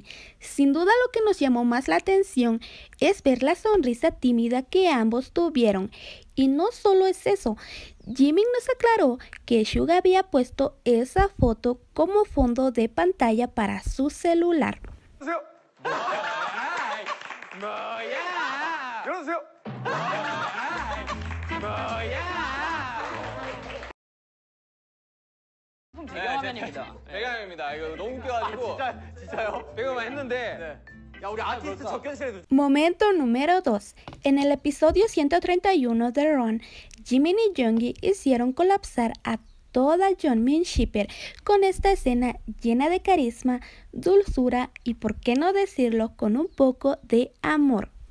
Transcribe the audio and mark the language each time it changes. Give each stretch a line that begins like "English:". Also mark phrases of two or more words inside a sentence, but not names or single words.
Spanish: Sin duda lo que nos llamó más la atención es ver la sonrisa tímida que ambos tuvieron. Y no solo es eso, Jimin nos aclaró que Suga había puesto esa foto como fondo de pantalla para su celular.
Korean: 배경화면입니다. 이거 너무 웃겨가지고. 진짜요? 배경화면 했는데. 야, 우리 아티스트 접견실에도.
Spanish: Momento número 2. En el episodio 131 de Ron, Jimin y Jeonggi hicieron colapsar a toda Jeongmin Shipper con esta escena llena de carisma, dulzura y, por qué no decirlo, con un poco de amor.